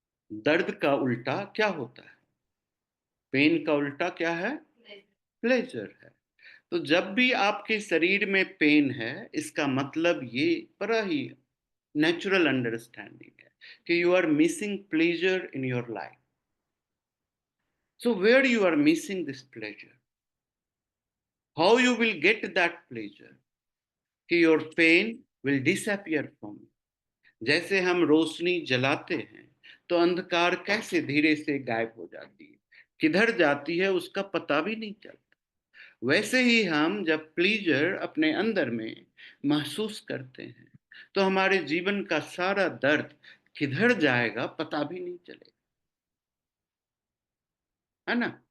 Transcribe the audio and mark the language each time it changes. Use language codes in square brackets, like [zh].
[hi] दर्द का उल्टा क्या होता है? पेन का उल्टा क्या है? प्लेजर है। तो जब भी आपके शरीर में पेन है, इसका मतलब ये बड़ा ही नेचुरल अंडरस्टैंडिंग है कि [en] You are missing pleasure in your life. So where you are missing this pleasure? How you will get that pleasure? कि your pain will disappear from you. [hi] जैसे हम रोशनी जलाते हैं तो अंधकार कैसे धीरे से गायब हो जाती है, किधर जाती है उसका पता भी नहीं चलता। वैसे ही हम जब प्लीजर अपने अंदर में महसूस करते हैं तो हमारे जीवन का सारा दर्द किधर जाएगा पता भी नहीं चलेगा, है ना।